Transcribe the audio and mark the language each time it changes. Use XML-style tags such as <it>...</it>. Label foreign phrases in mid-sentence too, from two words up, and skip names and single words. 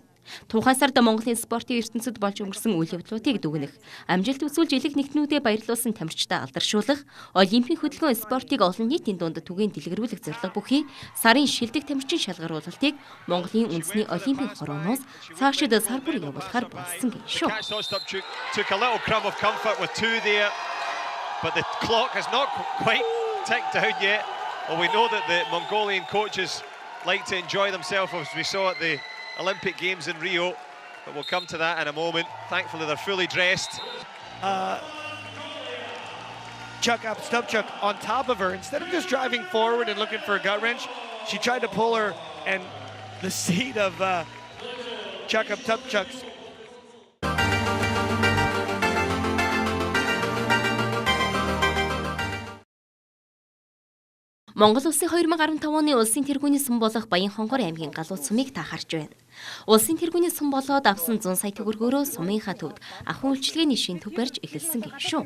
<mn>Тухайн сард Монголын спортын ертөнцид болж өнгөрсөн үйл явдлуудыг дүгнэх, амжилт үзүүлж элэг нэгтнүүдэд баярлуулсан тамирчдаа алдаршуулах, Олимпийн хөтөлбөрийн спортыг олон нийтийн дунд түгээн дэлгэрүүлэх зорилго бүхий сарын шилдэг тамирчин шалгаруулалтыг Монголын үндэсний Олимпийн хорооноос цаашид сар бүр явуулахаар болсон гин шүү.</mn> <en>Well, we know that the Mongolian coaches like to enjoy themselves, as we saw at the Olympic Games in Rio, but we'll come to that in a moment. Thankfully, they're fully dressed. Chuck up, Stubchuck on top of her. Instead of just driving forward and looking for a gut wrench, she tried to pull her, and the seat of Chuck up, Stubchuck's</en> <mn>Монгол улсын 2015 оны улсын тэргүүний сүм болох Баянхонгор аймгийн галууд сумыг та харж байна. Улсын тэргүүний сүм болоод авсан 100 сая төгрөгөөрөө сумынхаа төвд ахуйн үйлчилгээний шин төв барьж эхэлсэн гин шүү.</mn>